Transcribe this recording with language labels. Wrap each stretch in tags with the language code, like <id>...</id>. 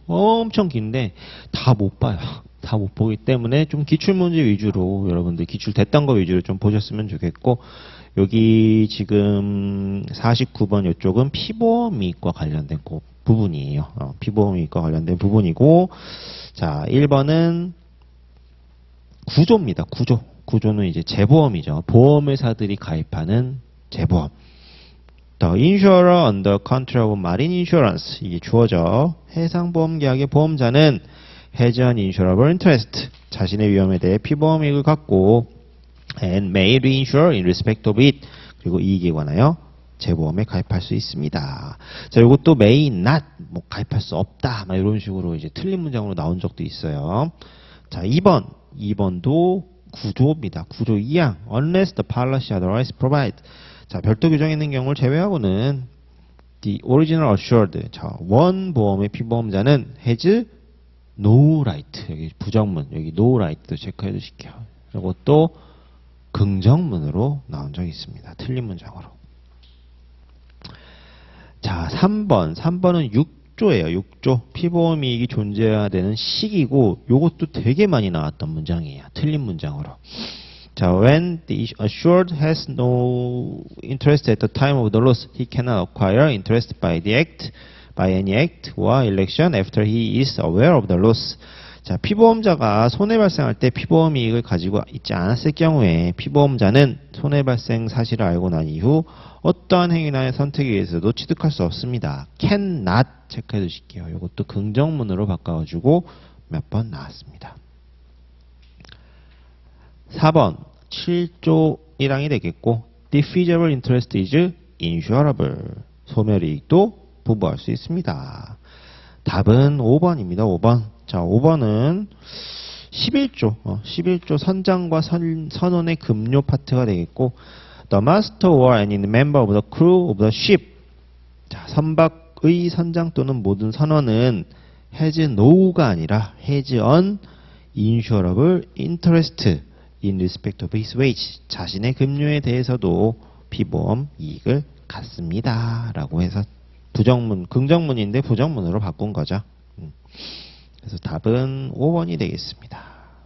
<ko>엄청 긴데 다 못 봐요. 다 못 보기 때문에 좀 기출문제 위주로 여러분들 기출됐던 거 위주로 좀 보셨으면 좋겠고 여기 지금 49번 이쪽은 피보험이익과 관련된 부분이에요. 피보험이익과 관련된 부분이고 자 1번은 구조입니다. 구조는 이제 재보험이죠. 보험회사들이 가입하는 재보험.</ko> <en>The insurer under contract of marine insurance.</en> <ko>이게 주어져. 해상보험 계약의 보험자는</ko> <en>has an insurable interest.</en> <ko>자신의 위험에 대해 피보험 이익을 갖고</ko> <en>and may reinsure in respect of it.</en> <ko>그리고 이익에 관하여 재보험에 가입할 수 있습니다. 자, 이것도 may not, 뭐 가입할 수 없다, 막 이런 식으로 이제 틀린 문장으로 나온 적도 있어요. 자, 2번도 구조입니다. 구조 2항.</ko> <en>Unless the policy otherwise provide.</en> <ko>자, 별도 규정이 있는 경우를 제외하고는</ko> <en>the original assured.</en> <ko>자, 원 보험의 피보험자는</ko> <en>has no right.</en> <ko>여기 부정문, 여기 no right도 체크해 주실게요. 이것도 긍정문으로 나온 적이 있습니다. 틀린 문장으로. 자, 3번은 6조예요. 6조. 피보험 이익이 존재해야 되는 시기고, 요것도 되게 많이 나왔던 문장이에요. 틀린 문장으로.</ko> <en>자, when the assured has no interest at the time of the loss, he cannot acquire interest by any act or election after he is aware of the loss.</en> <ko>자, 피보험자가 손해 발생할 때 피보험 이익을 가지고 있지 않았을 경우에 피보험자는 손해 발생 사실을 알고 난 이후 어떠한 행위나 선택에 의해서도 취득할 수 없습니다. cannot 체크해 주실게요. 이것도 긍정문으로 바꿔가지고 몇 번 나왔습니다. 4번 7조 1항이 되겠고</ko> <en>defeasible interest is insurable.</en> <ko>소멸이익도 부부할 수 있습니다. 답은 5번입니다. 5번. 자, 5번은 11조 선장과 선원의 급료 파트가 되겠고</ko> <en>The master or any member of the crew of the ship.</en> <ko>자, 선박의 선장 또는 모든 선원은 has no가 아니라</ko> <en>has an insurable interest in respect of his wage.</en> <ko>자신의 급료에 대해서도 피보험 이익을 갖습니다. 라고 해서 부정문, 긍정문인데 부정문으로 바꾼 거죠. 그래서 답은 5번이 되겠습니다.</ko>